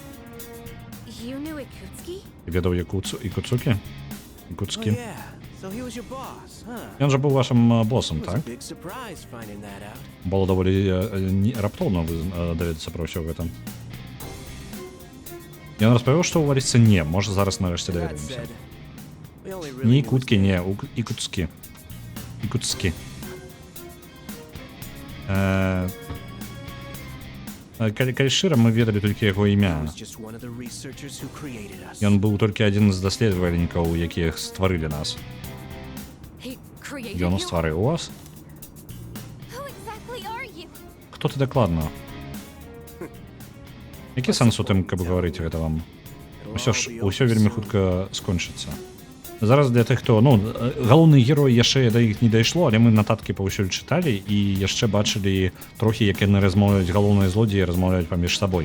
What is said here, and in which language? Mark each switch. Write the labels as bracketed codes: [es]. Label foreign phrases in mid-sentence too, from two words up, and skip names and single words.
[be] Ведаў Ікуцукі? Ікуцкі? Ён жа быў вашым босам, так? Было даволі раптоўна даведацца пра ўсё гэта. Ён распавёў, што ў валіцы не, можа зараз нарэшце [en] That [be] даведаемся. [en] said, we only really [be] Не [en] knew [be] ікуткі, не, ікутскі. Ікутскі. Калі шчыра, мы ведалі толькі яго імя. [en] was just one of the researchers who created us. [be] Ён быў толькі адзін з даследавальнікаў, якіх стварылі нас. [en] He created [be] Ён [en] you? [be] стварыў вас? [en] Who exactly are you? [be] Хто ты дакладна? Які сэнс у тым, каб гаварыць гэта вам? Усё вельмі хутка скончыцца. Зараз для тых, хто, ну, галоўны герой яшчэ да іх не дайшло, але мы нататкі паўсюль чыталі і яшчэ бачылі трохі, як яны размаўляюць, галоўныя злодзеі размаўляюць паміж сабой.